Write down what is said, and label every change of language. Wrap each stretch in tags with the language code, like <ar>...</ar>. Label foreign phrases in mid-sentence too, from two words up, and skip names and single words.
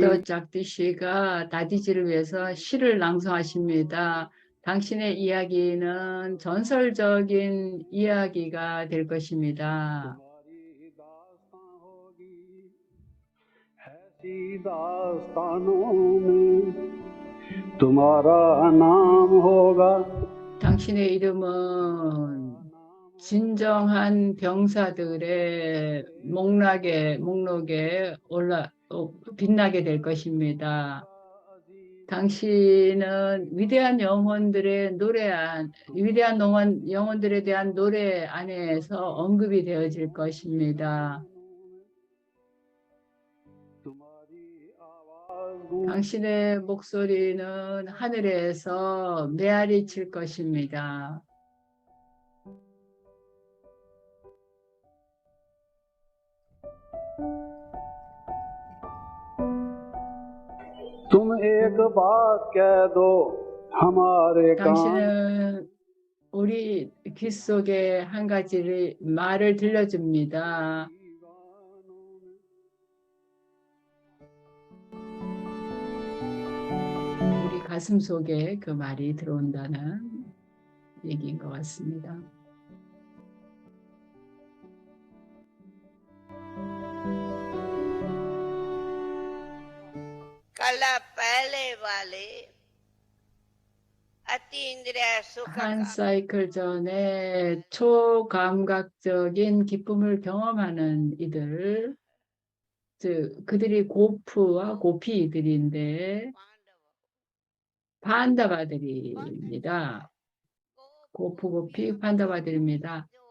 <ko>브라더 짝디씨가 다디지를 위해서 시를 낭송하십니다. 당신의 이야기는 전설적인 이야기가 될 것입니다.</ko> <hi>तुम्हारी दास्तां होगी ऐसी दास्तानों में तुम्हारा नाम होगा</hi> <ko>당신의 이름은 진정한 병사들의 목록에 빛나게 될 것입니다. 당신은 위대한 영혼들의 위대한 영혼들에 대한 노래 안에서 언급이 되어질 것입니다. 당신의 목소리는 하늘에서 메아리 칠 것입니다.</ko> <hi>तुम एक बात कह दो हमारे कान</hi> <ko>당신은 우리 귀 속에 한 가지를 말을 들려줍니다. 우리 가슴 속에 그 말이 들어온다는 얘기인 것 같습니다.</ko> <hi>कला पहले वाले अतीन्द्रिय सुख</hi> <ko>한</ko> <hi>का</hi> <ko>사이클 전에 초감각적인 기쁨을 경험하는 이들, 즉 그들이 고프와 고피들인데 판다바들입니다. 고프, 고피, 판다바들입니다.</ko>